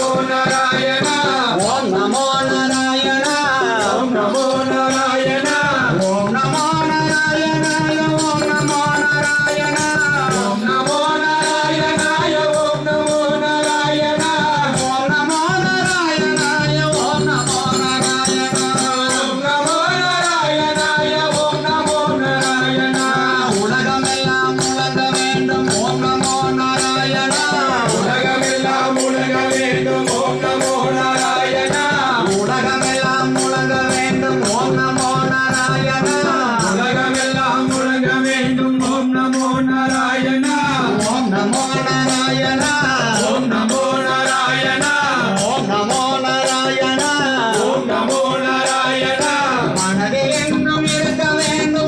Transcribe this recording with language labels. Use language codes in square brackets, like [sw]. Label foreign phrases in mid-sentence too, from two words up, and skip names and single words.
[sa] నారాయణ ఓం నమో నారాయణ ఓం నమో నారాయణ ఓం నమో నారాయణాయ ఓం నమో నారాయణ ఓం నమో నారాయణాయ ఓం నమో నారాయణ ఓం నమో నారాయణాయ ఓం నమో నారాయణ ఓం నమో నారాయణాయ ఓం నమో [ta] నారాయణ ఉలగమెல்லாம் முழங்க வேண்டும் [sa] ஓம் நமோ நாராயண [ta] உலகமெல்லாம் முழங்க வேண்டும் [sa] ஓம் நமோ நாராயண [ta] உலகமெல்லாம் முழங்க வேண்டும் [sa] ஓம் நமோ நாராயண [ta] உலகமெல்லாம் முழங்க வேண்டும் [sa] ஓம் நமோ நாராயண ஓம் நமோ நாராயண ஓம் நமோ நாராயண ஓம் நமோ நாராயண ஓம் நமோ நாராயண [ta] மனதில் என்றும் இருக்க வேண்டும்